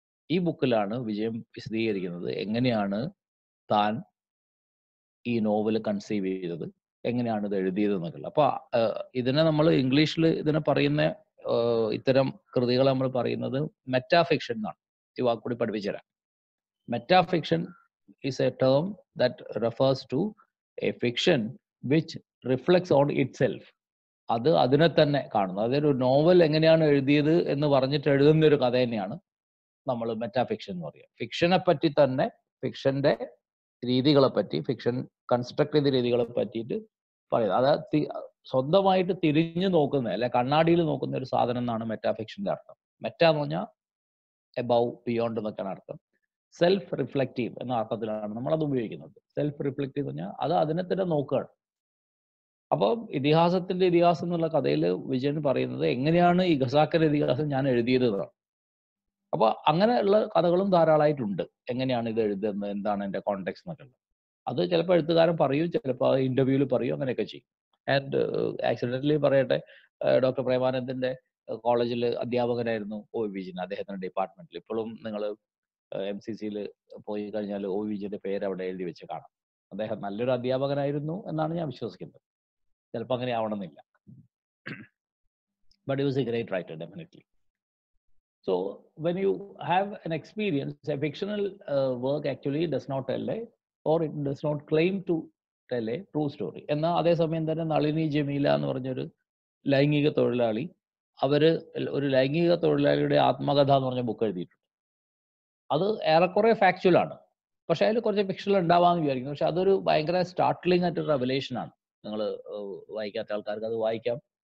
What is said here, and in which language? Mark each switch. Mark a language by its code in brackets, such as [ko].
[ml] ഈ ബുക്കിലാണ് വിജയൻ വിശദീകരിക്കുന്നത് എങ്ങനെയാണ് താൻ ഈ നോവൽ കൺസീവ് ചെയ്തത്, എങ്ങനെയാണ് ഇത് എഴുതിയത് എന്നൊക്കെ. അപ്പൊ ഇതിനെ നമ്മൾ ഇംഗ്ലീഷിൽ ഇതിനെ പറയുന്ന ഇത്തരം കൃതികൾ നമ്മൾ പറയുന്നത് മെറ്റാഫിക്ഷൻ എന്നാണ്. ഈ വാക്കുകൂടി പഠിപ്പിച്ചു തരാം. [en] Metafiction is a term that refers to a fiction which reflects on itself. [ml] അത് അതിനെ തന്നെ കാണുന്നു. അതൊരു നോവൽ എങ്ങനെയാണ് എഴുതിയത് എന്ന് പറഞ്ഞിട്ട് എഴുതുന്ന ഒരു കഥ തന്നെയാണ് നമ്മൾ മെറ്റാഫിക്ഷൻ എന്ന് പറയുക. ഫിക്ഷനെ പറ്റി തന്നെ, ഫിക്ഷന്റെ രീതികളെ പറ്റി, ഫിക്ഷൻ കൺസ്ട്രക്ട് ചെയ്ത രീതികളെ പറ്റിയിട്ട് പറയുന്നത്. അത് സ്വന്തമായിട്ട് തിരിഞ്ഞു നോക്കുന്ന, അല്ലെ കണ്ണാടിയിൽ നോക്കുന്ന ഒരു സാധനം എന്നാണ് മെറ്റാഫിക്ഷന്റെ അർത്ഥം. മെറ്റ എന്ന് പറഞ്ഞാൽ എബവ്, ബിയോണ്ട് എന്നൊക്കെയാണ് അർത്ഥം. സെൽഫ് റിഫ്ലക്റ്റീവ് എന്ന അർത്ഥത്തിലാണ് നമ്മളത് ഉപയോഗിക്കുന്നത്. സെൽഫ് റിഫ്ലക്റ്റീവ് എന്ന് പറഞ്ഞാൽ അത് അതിനെ തന്നെ നോക്കുകയാണ്. അപ്പോൾ ഇതിഹാസം എന്നുള്ള കഥയിൽ വിജയൻ പറയുന്നത് എങ്ങനെയാണ് ഈ ഖസാക്കിന്റെ ഇതിഹാസം ഞാൻ എഴുതിയത് എന്നാണ്. അപ്പോൾ അങ്ങനെയുള്ള കഥകളും ധാരാളമായിട്ടുണ്ട്. എങ്ങനെയാണ് ഇത് എഴുതുന്നത്, എന്താണ് എൻ്റെ കോണ്ടെക്സ്റ്റ് എന്നൊക്കെ ഉള്ളത്. അത് ചിലപ്പോൾ എഴുത്തുകാരൻ പറയും, ചിലപ്പോൾ ഇന്റർവ്യൂവിൽ പറയും, അങ്ങനെയൊക്കെ ചെയ്യും. [en] and accidentally [ml] പറയട്ടെ, ഡോക്ടർ പ്രേമാനന്ദിന്റെ കോളേജിൽ അധ്യാപകനായിരുന്നു ഒ വിജയൻ, അദ്ദേഹത്തിന്റെ ഡിപ്പാർട്ട്മെന്റിൽ. ഇപ്പോഴും നിങ്ങൾ MCCയിൽ പോയി കഴിഞ്ഞാൽ ഒ വിജയന്റെ പേര് അവിടെ എഴുതി വെച്ച് കാണാം. അദ്ദേഹം നല്ലൊരു അധ്യാപകനായിരുന്നു എന്നാണ് ഞാൻ വിശ്വസിക്കുന്നത്. ചിലപ്പോൾ അങ്ങനെ ആവണമെന്നില്ല. [en] But he was a great writer, definitely. So when you have an experience, a fictional work actually does not tell a, or it does not claim to tell a true story. [ml] എന്നാൽ അതേസമയം തന്നെ നളിനി ജമീല എന്ന് പറഞ്ഞൊരു ലൈംഗിക തൊഴിലാളി, അവര് ഒരു ലൈംഗിക തൊഴിലാളിയുടെ ആത്മകഥ എന്ന് പറഞ്ഞ ബുക്ക് എഴുതിയിട്ടുണ്ട്. അത് ഏറെക്കുറെ ഫാക്ച്വൽ ആണ്, പക്ഷെ അതിൽ കുറച്ച് ഫിക്ഷണൽ ഉണ്ടാവാന്ന് വിചാരിക്കുന്നു. പക്ഷെ അതൊരു ഭയങ്കര സ്റ്റാർട്ട്ലിംഗ് ആയിട്ടൊരു റെവലേഷൻ ആണ്. നിങ്ങൾ വായിക്കാത്ത ആൾക്കാർക്ക് അത് വായിക്കാം.